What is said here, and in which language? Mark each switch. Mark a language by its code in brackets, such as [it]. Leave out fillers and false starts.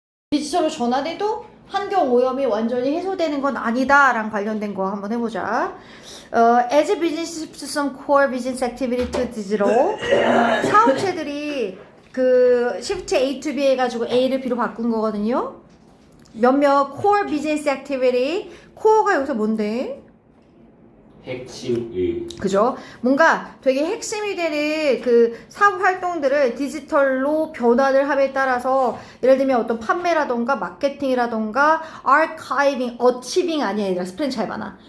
[ko] 디지털로 전환해도 환경 오염이 완전히 해소되는 건 아니다랑 관련된 거 한번 해보자. [en] As business shifts some core business activity to digital, [ko] 사업체들이 그 shift A to B 해가지고 A를 B로 바꾼 거거든요. 몇몇 [en] core business activity, [ko] core가 여기서 뭔데? 핵심의 그죠? 뭔가 되게 핵심이 되는 그 사업 활동들을 디지털로 변화를 함에 따라서 예를 들면 어떤 판매라던가 마케팅이라던가 아카이빙, 어치빙 아니야 얘들아 스펠링 잘 봐놔.